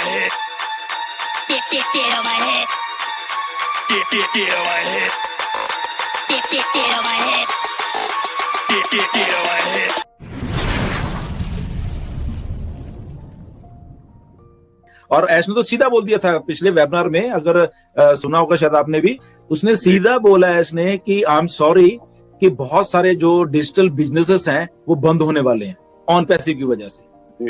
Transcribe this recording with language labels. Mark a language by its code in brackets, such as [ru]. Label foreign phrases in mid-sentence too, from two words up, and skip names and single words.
[en] head. Get on my head. Get on my head. Get on my head. Get on my head. [hi] और ऐश ने तो सीधा बोल दिया था पिछले वेबिनार में, अगर सुना होगा शायद आपने भी, उसने सीधा बोला ऐश ने कि [en] I am sorry [hi] कि बहुत सारे जो [en] digital businesses [hi] हैं वो बंद होने वाले हैं ऑन पैसिव की वजह से।